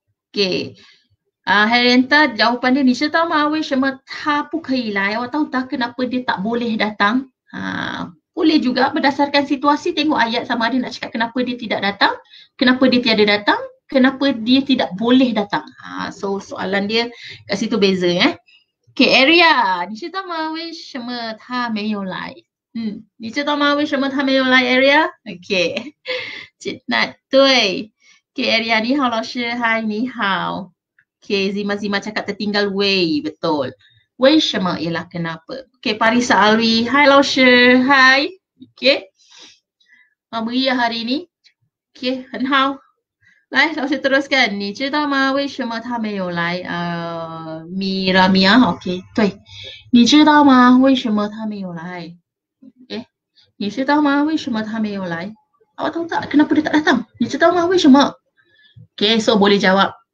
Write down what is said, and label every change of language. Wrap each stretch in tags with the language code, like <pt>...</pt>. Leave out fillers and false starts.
<ms>Okay, Herianta jawapan dia</ms> <zh>你知道吗为什么他不可以来</zh> <ms>awak tahu tak kenapa dia tak boleh datang boleh juga berdasarkan situasi, tengok ayat sama ada nak cakap kenapa dia tidak datang, kenapa dia tiada datang, kenapa dia tidak boleh datang. So soalan dia kat situ beza Okay, Area,</ms> <zh>你知道吗为什么他没有来？你知道吗为什么他没有来 Area?</zh> <ms>Okay. Cik Nat, 对。 Okay, Area,</ms> <zh>你好老师</zh> <ms>Hai,</ms> <zh>你好。</zh> <ms>Okay, Zima cakap tertinggal way, betul. 为什么 ialah kenapa. Okay, Parisa Alwi, Hai 老师 Hai. Okay. Meriah hari ni. Okay,</ms> <zh>很好。来，老师</zh> <ms>teruskan，</ms> <zh>你知道吗？为什么他没有来？米拉米亚 ，OK， 对，你知道吗？为什么他没有来 ？OK， 你知道吗？为什么他没有来？</zh> <ms>Awak tahu tak kenapa dia tak datang?</ms> <zh>你知道吗？为什么？</zh> <ms>Okay, so boleh jawab.</ms>